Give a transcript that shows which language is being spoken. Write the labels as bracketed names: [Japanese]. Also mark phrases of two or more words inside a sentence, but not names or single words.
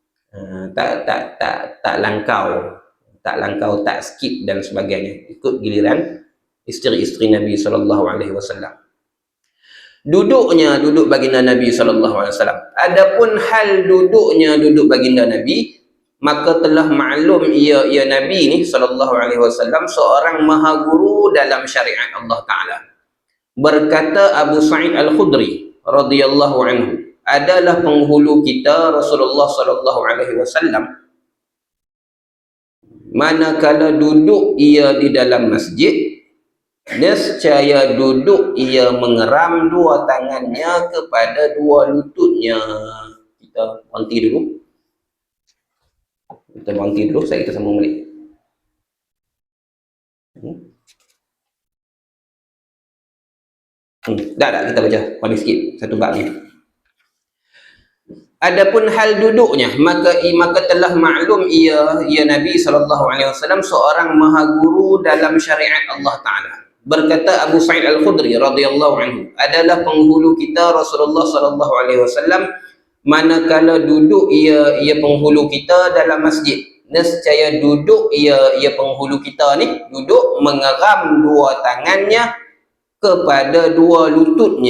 [Malay] Tak langkau, tak skip dan sebagainya, ikut giliran isteri-isteri Nabi [Arabic] صلى الله عليه وسلم. [Malay] Duduk baginda Nabi [Arabic] صلى الله عليه وسلم. [Malay] Adapun hal duduk baginda Nabi, maka telah maklum ia Nabi ni [Arabic] صلى الله عليه وسلم [Malay] seorang maha guru dalam syariat Allah Taala. Berkata Abu Sa'id Al-Khudri [Arabic] رضي الله عنه, [Malay] adalah penghulu kita Rasulullah [Arabic] صلى الله عليه وسلم [Malay] manakala duduk ia di dalam masjid, nescaya duduk ia mengeram dua tangannya kepada dua lututnya. Kita berhenti dulu, saya kita sambung balik. Dah kita baca paling sikit satu bab ni. Adapun hal duduknya, maka telah maklum ia Nabi [Arabic] صلى الله عليه وسلم [Malay] seorang maha guru dalam syariat Allah Taala. Berkata Abu Sa'id Al-Khudri [Arabic] رضي الله عنه, [Malay] adalah penghulu kita Rasulullah [Arabic] صلى الله عليه وسلم [Malay] manakala duduk ia penghulu kita dalam masjid, nescaya duduk ia penghulu kita ni duduk mengeram dua tangannya kepada dua lututnya.